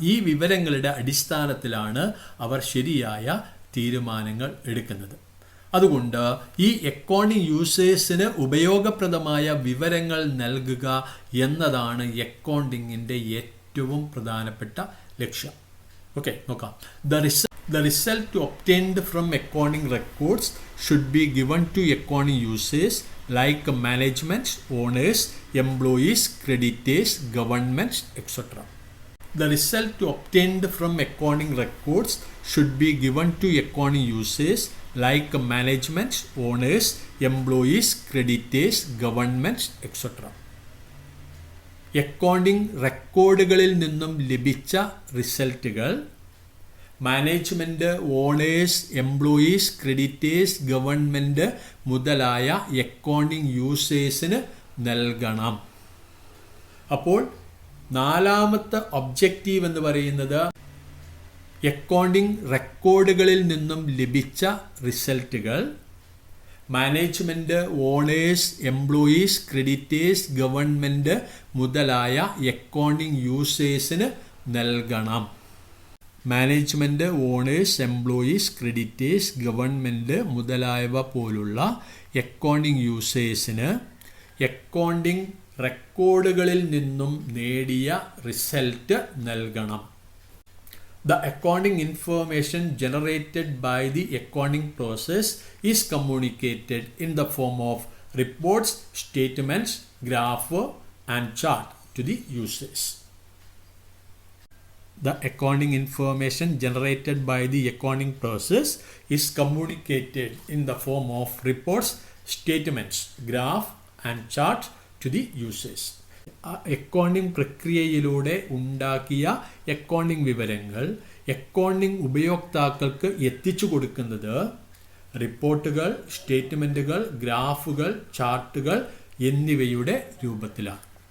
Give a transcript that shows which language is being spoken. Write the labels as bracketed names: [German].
[Malayalam] ഈ വിവരങ്ങളുടെ അടിസ്ഥാനത്തിലാണ് അവർ ശരിയായ തീരുമാനങ്ങൾ എടുക്കുന്നത്. അതുകൊണ്ട് ഈ അക്കൗണ്ടിങ് യൂസേഴ്സിന് ഉപയോഗപ്രദമായ വിവരങ്ങൾ നൽകുക എന്നതാണ് അക്കൗണ്ടിങ്ങിൻ്റെ ഏറ്റവും പ്രധാനപ്പെട്ട ലക്ഷ്യം. ഓക്കെ, നോക്കാം. [English] The result obtained from accounting records should be given to accounting users like management, owners, employees, creditors, governments, etc. The result obtained from accounting records should be given to accounting users like management, owners, employees, creditors, governments, etc. [Malayalam] Accounting റെക്കോർഡുകളിൽ നിന്നും ലഭിച്ച റിസൾട്ടുകൾ management, owners, employees, creditors, government മുതലായ accounting യൂസേഴ്സിന് നൽകണം. അപ്പോൾ നാലാമത്തെ objective എന്ന് പറയുന്നത് accounting റെക്കോർഡുകളിൽ നിന്നും ലഭിച്ച റിസൾട്ടുകൾ management, owners, employees, creditors, government മുതലായ അക്കൗണ്ടിംഗ് യൂസേഴ്സിന് നൽകണം. Management, owners, employees, creditors, government മുതലായവ പോലുള്ള അക്കൗണ്ടിംഗ് യൂസേഴ്സിന് അക്കൗണ്ടിംഗ് റെക്കോർഡുകളിൽ നിന്നും നേടിയ റിസൾട്ട് നൽകണം. [English] The accounting information generated by the accounting process is communicated in the form of reports, statements, graph and chart to the users. The accounting information generated by the accounting process is communicated in the form of reports, statements, graph and chart to the users. [Malayalam] Accounting പ്രക്രിയയിലൂടെ ഉണ്ടാക്കിയ accounting വിവരങ്ങൾ accounting ഉപയോക്താക്കൾക്ക് എത്തിച്ചു കൊടുക്കുന്നത് റിപ്പോർട്ടുകൾ, സ്റ്റേറ്റ്മെൻറ്റുകൾ, ഗ്രാഫുകൾ, ചാർട്ടുകൾ എന്നിവയുടെ രൂപത്തിലാണ്.